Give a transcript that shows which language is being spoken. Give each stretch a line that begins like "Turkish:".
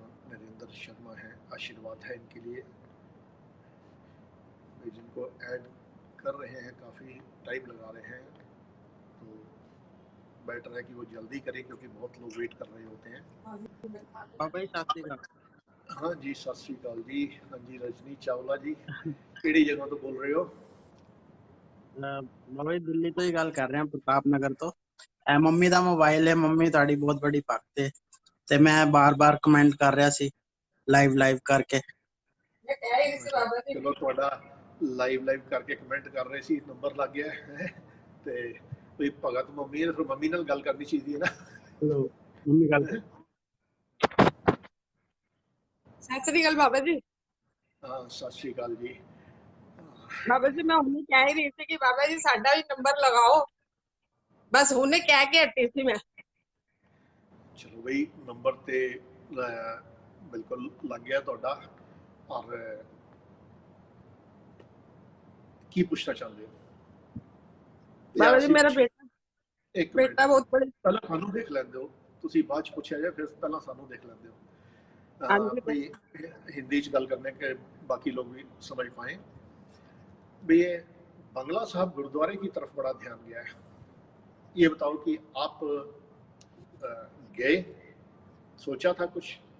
Hindi: महेंद्र शर्मा हैं, आशीर्वाद है इनके लिए। जिनको ऐड कर रहे हैं काफ़ी टाइम लगा रहे हैं, तो बेटर है कि वो जल्दी करें क्योंकि बहुत लोग वेट कर रहे होते हैं। बाबा जी सत श्री अकाल। हाँ जी, सत श्री अकाल जी। हाँ जी,
Punjabi: रजनी चावला जी, ਕਿਹੜੀ ਜਗ੍ਹਾ ਤੋਂ ਬੋਲ ਰਹੇ ਹੋ? ਬਾਬਾ ਜੀ ਦਿੱਲੀ ਤੋਂ ਹੀ ਗੱਲ ਕਰ ਰਹੇ ਹਾਂ, ਪ੍ਰਤਾਪ ਨਗਰ ਤੋਂ। ਇਹ ਮੰਮੀ ਦਾ ਮੋਬਾਈਲ ਹੈ, ਮੰਮੀ ਤੁਹਾਡੀ ਬਹੁਤ ਬੜੀ ਭਗਤ ਹੈ ਤੇ ਮੈਂ ਬਾਰ-ਬਾਰ ਕਮੈਂਟ ਕਰ ਰਿਹਾ ਸੀ ਲਾਈਵ ਕਰਕੇ। ਚਲੋ ਤੁਹਾਡਾ ਲਾਈਵ ਕਰਕੇ ਕਮੈਂਟ ਕਰ ਰਹੇ ਸੀ, ਨੰਬਰ ਲੱਗ ਗਿਆ ਹੈ ਤੇ ਕੋਈ ਭਗਤ ਮੰਮੀ ਹੈ, ਫਿਰ ਮੰਮੀ ਨਾਲ ਗੱਲ ਕਰਨੀ ਚਾਹੀਦੀ ਹੈ ਨਾ। ਚਲੋ ਮੰਮੀ ਗੱਲ ਸਤਿ ਸ੍ਰੀ ਅਕਾਲ ਬਾਬਾ ਜੀ। ਹਾਂ, ਸਤਿ ਸ਼੍ਰੀ ਅਕਾਲ ਜੀ। ਬਾਬਾ ਜੀ ਮੈਂ ਹੁਣੇ ਕਹਿ ਹੀ ਰਹੀ ਸੀ ਕਿ ਬਾਬਾ ਜੀ ਸਾਡਾ ਵੀ ਨੰਬਰ ਲਗਾਓ, ਬਸ ਹੁਣੇ ਕਹਿ ਕੇ ਹਟੀ ਸੀ ਮੈਂ। ਚਲੋ ਬਈ, ਨੰਬਰ ਤੇ ਬਿਲਕੁਲ ਲੱਗ ਗਿਆ ਤੁਹਾਡਾ। ਔਰ ਕੀ ਪੁੱਛਣਾ ਚਾਹੁੰਦੇ ਹੋ? ਬਾਬਾ ਜੀ ਮੇਰਾ ਇੱਕ ਬੇਟਾ ਬਹੁਤ ਬੜੇ ਪਹਿਲਾਂ ਸਾਨੂੰ ਦੇਖ ਲੈਂਦੇ ਹੋ, ਤੁਸੀਂ ਬਾਅਦ ਚ ਪੁੱਛਿਆ ਜਾਏ, ਫਿਰ ਪਹਿਲਾਂ ਸਾਨੂੰ ਦੇਖ ਲੈਂਦੇ ਹੋ।
Hindi: भी हिंदी च गल करने के बाकी लोग भी समझ पाए भी। ये बंगला साहब गुरुद्वारे की तरफ बड़ा ध्यान गया है, ये बताओ कि आप गए, सोचा था कुछ?